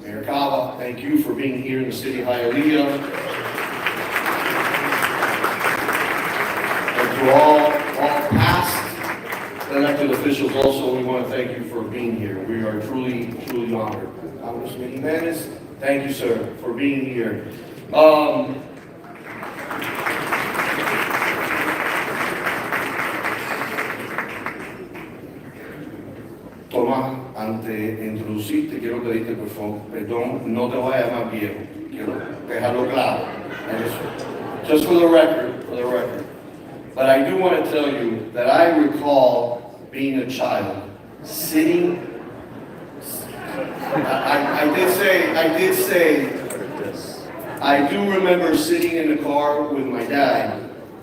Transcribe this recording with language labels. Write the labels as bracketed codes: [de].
[en] Mayor Cava, thank you for being here in the city of Hialeah. And to all past elected officials also, we want to thank you for being here. We are truly, truly honored. Congressman Jimenez, thank you, sir, for being here. [es] Tomás, antes de introducirte, quiero pedirte perdón, no te voy a llamar viejo, quiero dejarlo claro. [en] Just for the record. But I do want to tell you that I recall being a child, sitting, I do remember sitting in the car with my dad.